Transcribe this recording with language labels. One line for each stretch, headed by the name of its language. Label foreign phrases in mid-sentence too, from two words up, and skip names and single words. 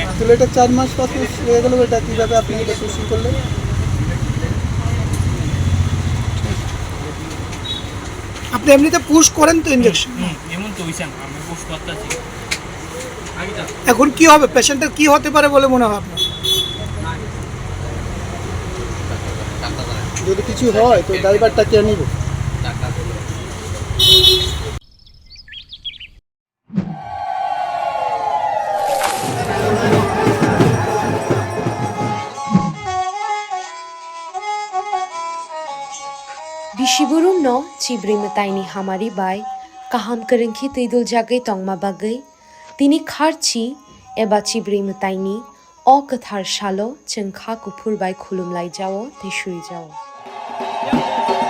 Bangla: তাহলে এটা 4 মাস 5 মাস হয়ে গেল এটা কিভাবে আপনি এটা পুশিং করলেন আপনি এমনিতে পুশ করেন তো ইনজেকশন এমন তো হইছে আমি পুশ করতেছি এখন কি হবে পেশেন্টের কি হতে পারে বলে মনে হয় আপনার যদি কিছু হয় তো ড্রাইভারটা কে নিব
Kok Borok: Bishiburum no cibrim taini hamari bai kaham kerengki tidul jagai tongma bagai tini kharchi eba cibrim taini o kathar shalo chengkha kupur bai khulum lai jawo te shui jawo